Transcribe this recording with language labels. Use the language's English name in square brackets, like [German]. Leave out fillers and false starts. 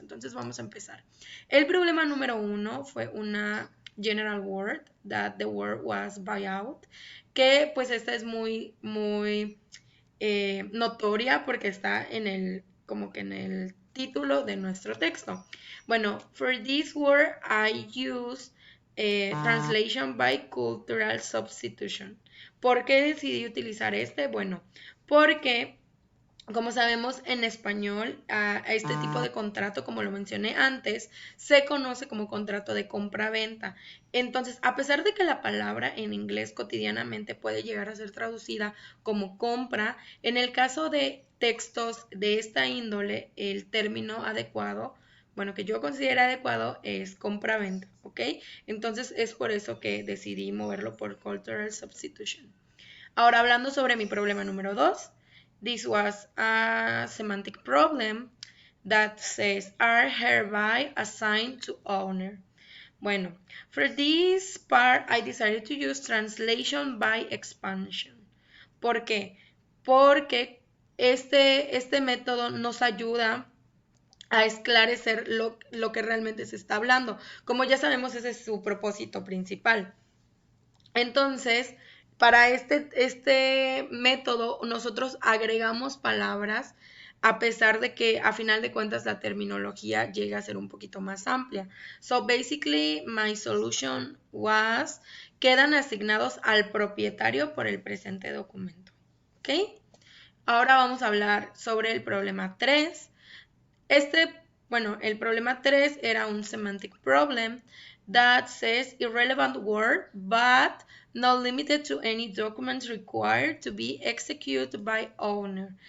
[Spanish] Entonces vamos a empezar. El problema número 1 fue una [English] general word, that the word was buyout, [Spanish] que pues esta es muy notoria porque está como que en el título de nuestro texto. [English] Bueno, for this word I use translation by cultural substitution. [Spanish] ¿Por qué decidí utilizar este? Bueno, porque como sabemos, en español, a este tipo de contrato, como lo mencioné antes, se conoce como contrato de compra-venta. Entonces, a pesar de que la palabra en inglés cotidianamente puede llegar a ser traducida como compra, en el caso de textos de esta índole, el término adecuado, bueno, que yo considero adecuado, es compra-venta, ¿ok? Entonces, es por eso que decidí moverlo por cultural substitution. Ahora, hablando sobre mi problema número 2. [English] This was a semantic problem that says are hereby assigned to owner. Bueno, for this part I decided to use translation by expansion. [Spanish] ¿Por qué? Porque este método nos ayuda a esclarecer lo que realmente se está hablando. Como ya sabemos, ese es su propósito principal. Entonces, para este método, nosotros agregamos palabras a pesar de que a final de cuentas la terminología llega a ser un poquito más amplia. [English] So basically, my solution was, [Spanish] quedan asignados al propietario por el presente documento. ¿Ok? Ahora vamos a hablar sobre el problema 3. Bueno, el problema 3 era un [English] semantic problem that says irrelevant word, but not limited to any documents required to be executed by owner.